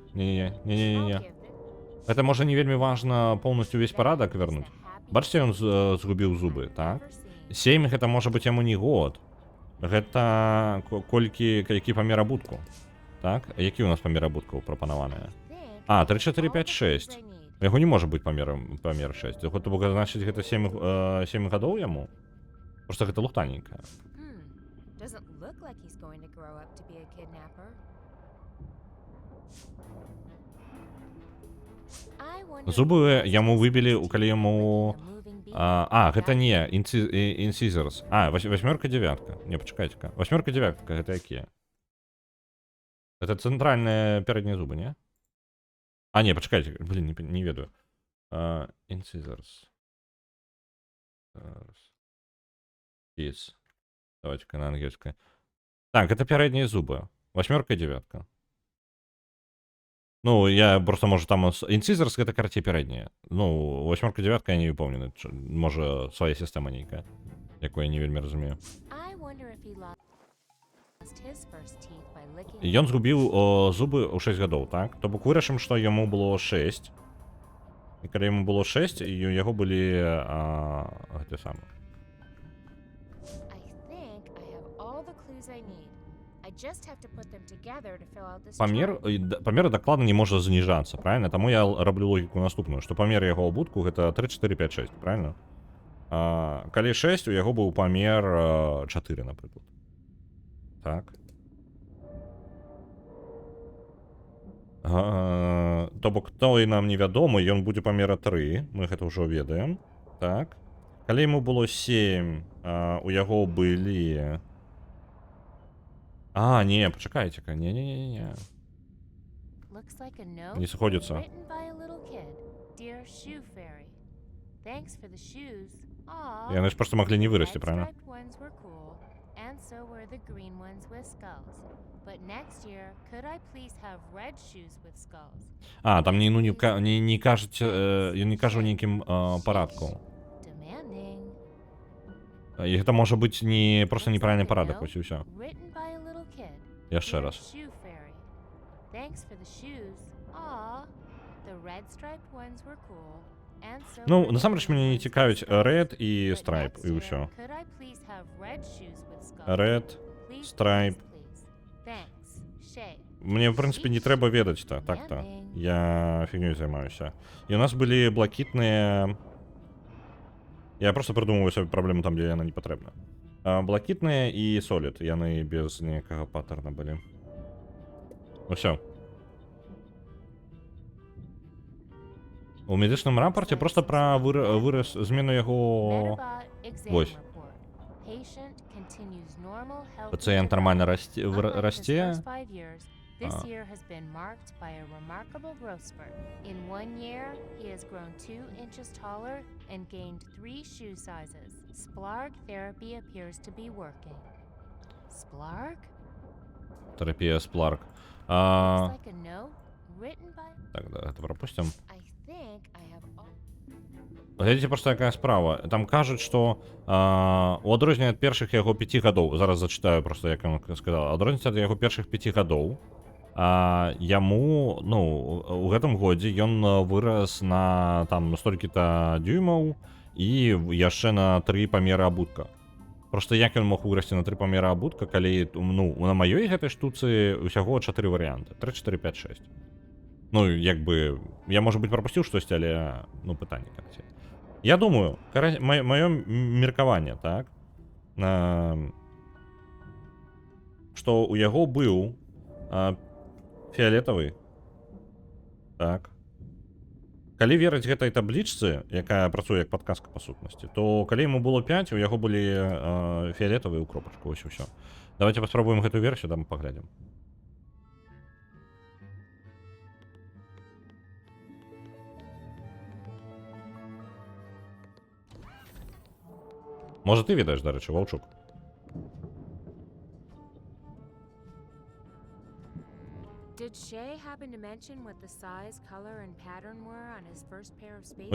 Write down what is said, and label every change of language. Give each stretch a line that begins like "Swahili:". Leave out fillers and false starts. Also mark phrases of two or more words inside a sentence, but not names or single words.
Belarusian: Не. Это можа не вельмі важна поўнасцю увесь парадак вярнуць. Бачыце, ён згубіў зубы, так? 7 гэта можа быць яму не год. Гэта колькі, які памер абутку. Так, а які у нас памір абуткаў прапанаваныя?
English: Think А, I 3, have 4, all 5, the 6. clues I need.
Belarusian: У яго не можа быць памер 6. То бок, значыць, гэта 7 гадоў яму? Просто гэта лухтаненькая.
English: Doesn't look like he's going to grow up to be a kidnapper. I wonder
Belarusian: Зубы
English: if he
Belarusian: яму
English: has
Belarusian: выбілі,
English: access to
Belarusian: калі яму...
English: licking a moving bean.
Belarusian: Гэта не, Incisors.
Russian: Восьмерка, девятка.
Belarusian: Не, пачакайце-ка.
Russian: Восьмерка, девятка,
Belarusian: гэта якія? Это цэнтральныя пярэднія зубы, не? А, не, пачакайце, блин, не ведаю.
English: Incisors. Yes.
Belarusian: Давайте-ка на ангельское. Так, это пярэднія зубы.
Russian: Восьмерка, девятка.
Belarusian: Ну, я просто, может, там Incisors гэта карацей пярэднія. Ну,
Russian: восьмерка, девятка,
Belarusian: я не упомню. Можа, свая сістэма нейкая, якую я не вельмі разумею.
English: I wonder if he lost his first teeth by licking.
Belarusian: Ён згубіў зубы ў 6 гадоў, так? То бок вырашым, што яму было 6. І калі яму было 6, і у яго былі гэты самы.
English: I think I have all the clues I need. I just have to put them together to fill out this chart.
Belarusian: Памер дакладна не можа зніжацца, правильно? Таму я раблю логіку наступную, што памер яго абутку гэта 3, 4, 5, 6, правильно? Калі 6, у яго быў памер 4, напрыклад. Так. То бок той нам невядомы, ён будзе памера 3, мы гэта ўжо ведаем. Так. Калі яму было 7, у яго былі... не, пачакайце-ка, не.
English: Looks like a note
Russian: Не сходится.
English: written by a little kid. Dear Shoe Fairy, thanks for the shoes. Aw,
Belarusian: Яны ж просто маглі не вырасці,
English: red
Belarusian: правильно?
English: striped ones were cool, and so were the green ones with skulls. But next year, could I please have red shoes with skulls?
Belarusian: Там не кажуць, ён не кажа ў нейкім парадку.
English: Demanding.
Belarusian: І гэта можа бbyć не просто
English: Looks
Belarusian: неправільны
English: like a
Belarusian: парадак,
English: note
Belarusian: вось і ўсё.
English: written by a little kid.
Belarusian: Яшчэ
English: Dear
Belarusian: раз.
English: Shoe Fairy, thanks for the shoes. Aw, the red striped ones were cool, and so
Belarusian: Ну,
English: were the
Belarusian: насамрэч
English: green
Belarusian: мяне не
English: ones with
Belarusian: цікавіць
English: skulls.
Belarusian: Red і
English: But
Belarusian: Stripe,
English: next
Belarusian: і
English: year,
Belarusian: ўсё.
English: could I please have red shoes with skulls?
Belarusian: Red,
English: Please,
Belarusian: Stripe.
English: please, please. Thanks, Shay.
Belarusian: Мне, в прынцыпе, не трэба ведаць так-то. Я фігнёй займаюся. І у нас былі блакітныя...
Russian: Я просто придумываю
Belarusian: сабе праблему там, дзе яна не патрэбна. Блакітныя і Solid, яны без ніякага паттерна былі. Усё. У медычным рапорце просто пра выраз змену яго...
English: Metabot exam
Belarusian: Вось.
English: report. Patient continues normal, healthy
Belarusian: Пацыент нармальна
English: development. Unlike his
Belarusian: расце.
English: first 5 years, this year has been marked by a remarkable growth spurt. In 1 year, he has grown 2 inches taller and gained 3 shoe sizes. Splarg therapy appears to be working. Splarg?
Belarusian: Терапія Splurg.
English: Looks like a note written by...
Russian: Так, да, это пропустим.
English: I think I have all...
Belarusian: Глядзіце, просто якая справа. Там кажуць, што у адрозненне ад першых яго 5 гадоў, зараз зачытаю просто, як ён сказаў, адрозненне ад яго першых 5 гадоў, яму, ну, у гэтым годзе ён вырас на там столькі-то дюймаў і яшчэ на 3 памеры абутка. Просто як ён мог вырасці на 3 памеры абутка, калі, ну, на маёй гэтай штуцы ўсяго 4 варыянты. 3, 4, 5, 6. Ну, як бы, я,
Russian: может быть,
Belarusian: пропусціў штосьці, але, ну, пытанне, карацей. Я думаю, маё меркаванне, так, што у яго быў фіолетавы, так. Калі верыць гэтай таблічцы, якая працуе як падказка па сутнасці, то калі яму было 5, у яго былі фіолетавыя ў кропачку, вось і ўсё. Давайте паспрабуем гэтую версію, там паглядзім.
Ukrainian: Може, ти відаєш, до речі, Вовчук?
English: Did Shay happen to mention what the size, color, and pattern were on his first pair of space?